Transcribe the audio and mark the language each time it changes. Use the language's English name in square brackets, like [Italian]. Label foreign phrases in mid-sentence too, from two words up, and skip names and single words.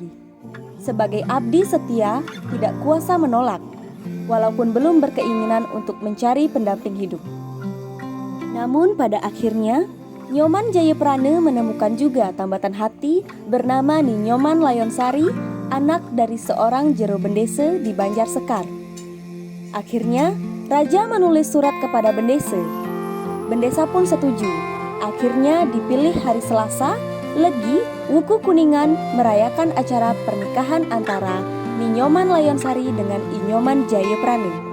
[Indonesian] Sebagai abdi setia, tidak kuasa menolak, walaupun belum berkeinginan untuk mencari pendamping hidup. Namun pada akhirnya, Nyoman Jayaprana menemukan juga tambatan hati bernama Ninyoman Layonsari, anak dari seorang jero bendese di Banjar Sekar. Akhirnya, raja menulis surat kepada bendese. Bendesa pun setuju. Akhirnya dipilih hari Selasa, Legi, Wuku Kuningan merayakan acara pernikahan antara Ninyoman Layonsari dengan Inyoman Jayaprana.